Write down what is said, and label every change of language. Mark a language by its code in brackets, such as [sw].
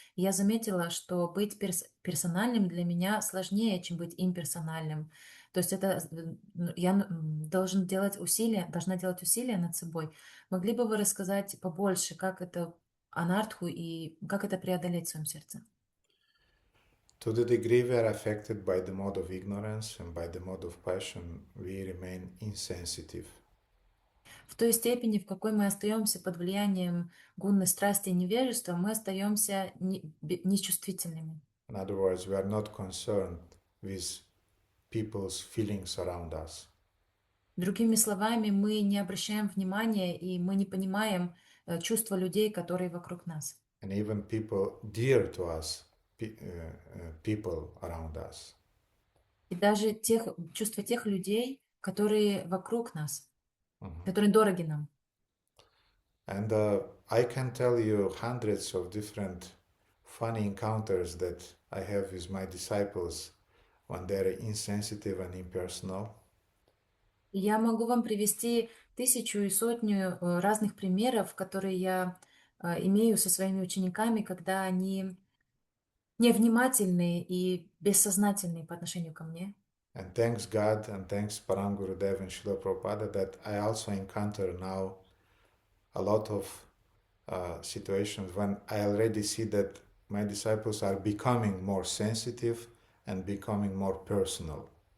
[ru] Я заметила, что быть персональным для меня сложнее, чем быть имперсональным. То есть я должна делать усилия над собой. Могли бы вы рассказать побольше, как это анартху и как это преодолеть в своем сердце? [en] To the degree we are affected by the mode of ignorance and by the mode of passion, we remain insensitive. [ru] В той степени, в какой мы остаемся под влиянием гунны страсти и невежества, мы остаемся нечувствительными. [en] In other words, we are not concerned with people's feelings around us. [ru] Другими словами, мы не обращаем внимания и мы не понимаем чувства людей, которые вокруг нас. [en] And even people dear to us, people around us. [ru] И даже чувства тех людей, которые вокруг нас, которые дороги нам. [en] And I can tell you hundreds of different funny encounters that I have with my disciples when they're insensitive and impersonal. [ru] Я могу вам привести 1000 и сотню разных примеров, которые я имею со своими учениками, когда они невнимательные и бессознательные по отношению ко мне. [en] And thanks God and thanks Param Gurudev and Srila Prabhupada that I also encounter now a lot of situations when I already see that my disciples are becoming more sensitive and becoming more personal.